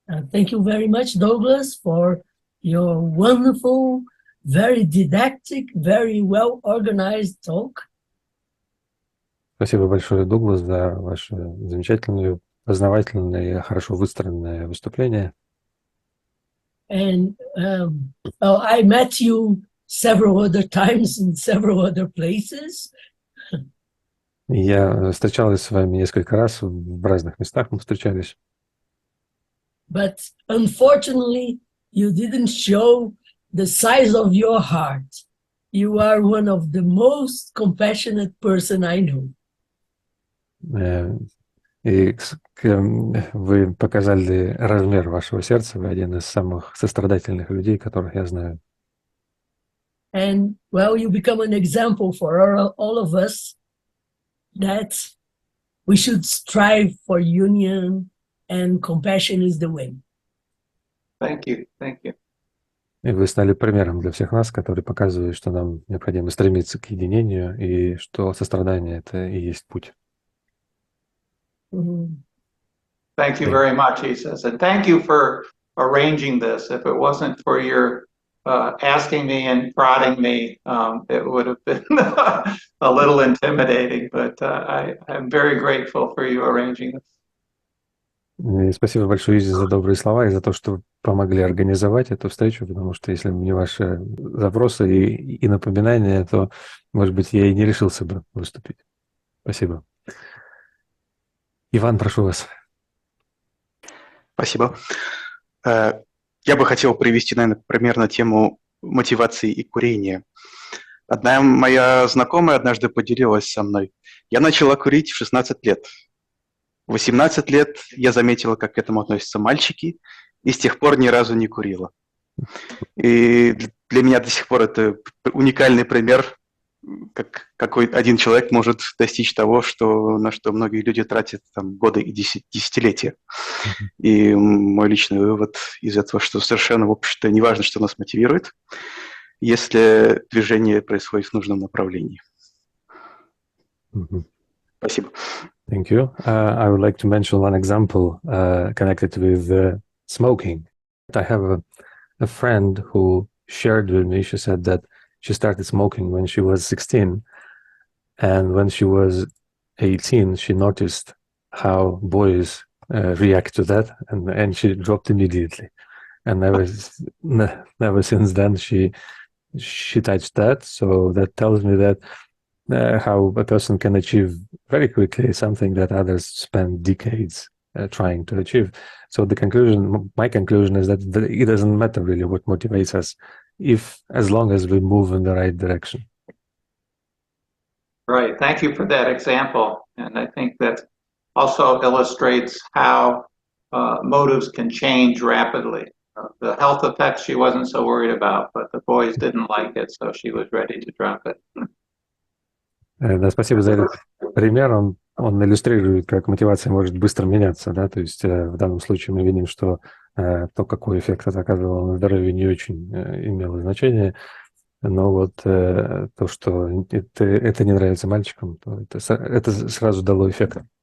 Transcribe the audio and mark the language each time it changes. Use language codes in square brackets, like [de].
[en] Thank you very much, Douglas, for your wonderful, very didactic, very well-organized talk. [ru] Спасибо большое, Дуглас, за ваше замечательное, познавательное, хорошо выстроенное выступление. [en] And I met you several other times in several other places. [ru] Я встречалась с вами несколько раз в разных местах, мы встречались. [en] But unfortunately, you didn't show the size of your heart. You are one of the most compassionate person I know. [ru] И вы показали размер вашего сердца, вы один из самых сострадательных людей, которых я знаю. [en] And well, you become an example for all of us that we should strive for union and compassion is the way. Thank you. Thank you. [ru] И вы стали примером для всех нас, который показывает, что нам необходимо стремиться к единению и что сострадание – это и есть путь. [en] Thank you very much, he says, and thank you for arranging this. If it wasn't for your asking me and prodding me, it would have been a little intimidating, but I'm very grateful for you arranging this. [ru] И спасибо большое, Изи, за добрые слова и за то, что помогли организовать эту встречу, потому что если бы не ваши запросы и напоминания, то, может быть, я и не решился бы выступить. Спасибо. Иван, прошу вас. Спасибо. Я бы хотел привести, наверное, пример на тему мотивации и курения. Одна моя знакомая однажды поделилась со мной. Я начала курить в 16 лет. В 18 лет я заметила, как к этому относятся мальчики, и с тех пор ни разу не курила. И для меня до сих пор это уникальный пример, как какой один человек может достичь того, на что многие люди тратят там, годы и десятилетия. И мой личный вывод из этого, что совершенно, в общем-то, не важно, что нас мотивирует, если движение происходит в нужном направлении. Спасибо. [en] Thank you. I would like to mention one example connected with smoking. I have a friend who shared with me, she said that she started smoking when she was 16, and when she was 18, she noticed how boys react to that, and she dropped immediately. and never since then she touched that. So that tells me that how a person can achieve very quickly something that others spend decades trying to achieve. So my conclusion is that it doesn't matter really what motivates us, as long as we move in the right direction. Right. Thank you for that example. And I think that also illustrates how motives can change rapidly. The health effects she wasn't so worried about, but the boys didn't like it, so she was ready to drop it. [ru] Да, спасибо за этот пример. Он иллюстрирует, как мотивация может быстро меняться, да, то есть в данном случае мы видим, что то, какой эффект это оказывало на здоровье, не очень имело значения, но вот то, что это не нравится мальчикам, то это сразу дало эффект.